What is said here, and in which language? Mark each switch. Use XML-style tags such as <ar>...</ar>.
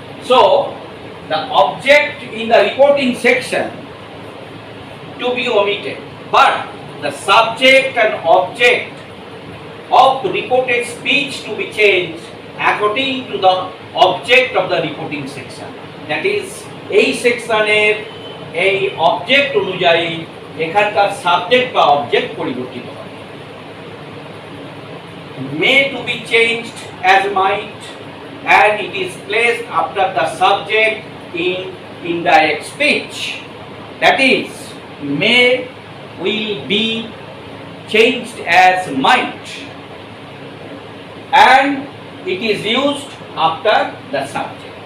<en>So, the object in the reporting section to be omitted, but the subject and object of the reported speech to be changed according to the object of the reporting section. That is,</en> <bn>এই সেকশনের এই object অনুযায়ী এখানকার subject বা object পরিবর্তিত হবে।</bn> <en>May to be changed as might, and it is placed after the subject in indirect speech. That is, may will be changed as might, and it is used after the subject.</en>